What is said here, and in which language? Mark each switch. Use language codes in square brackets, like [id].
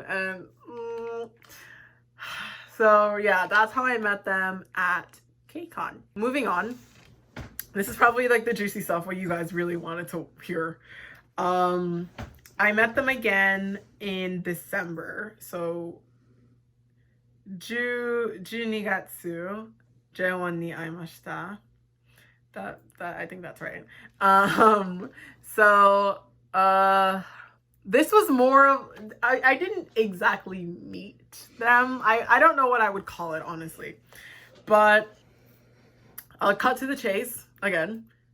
[en] And so yeah, that's how I met them at KCON. Moving on, this is probably like the juicy stuff what you guys really wanted to hear. I met them again in December. [ja] So, 12月、J1 に会いました。 [en] That I think that's right. So this was more of, I didn't exactly meet them. I don't know what I would call it, honestly. But I'll cut to the chase again.